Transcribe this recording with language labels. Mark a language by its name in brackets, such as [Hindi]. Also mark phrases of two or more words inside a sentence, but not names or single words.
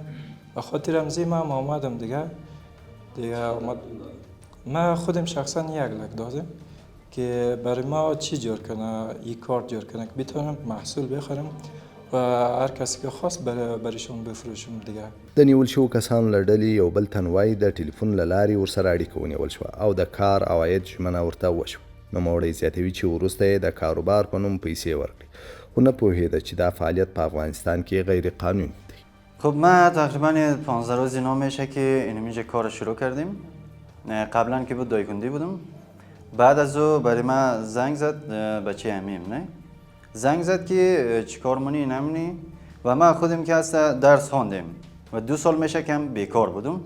[Persian] به خاطر همزی من آمدم دیگه. ما خودم شخصا 1 لک دادم که برای ما چی جور کنه، این کارت جور کنه که بتونم محصول بخرم و هر کسی که خواست برایشون بفروشم دیگه. [Pashto] د نیول شوو کسانو له ډلې یو بل تن وایي د ټلیفون له لارې ورسره اړیکه ونیول شوه او د کار عواید ژمنه ورته وشوه. نوموړی زیاتوي چې وروسته یې د کاروبار په نوم پیسې ورکړې، خو نه پوهېده چې دا فعالیت په افغانستان کې غیر قانوني دی. [Persian] خب ما تقریبا 15 روزی نام میشه که اینجا کار شروع کردیم. قبلا که بود دایکندی بودم. بعد از او برای ما زنگ زد بچه امیم، نه زنگ زد که چیکار مونی نمونی و ما خودم که هست درس خواندیم و 2 سال میشه که هم بیکار بودم.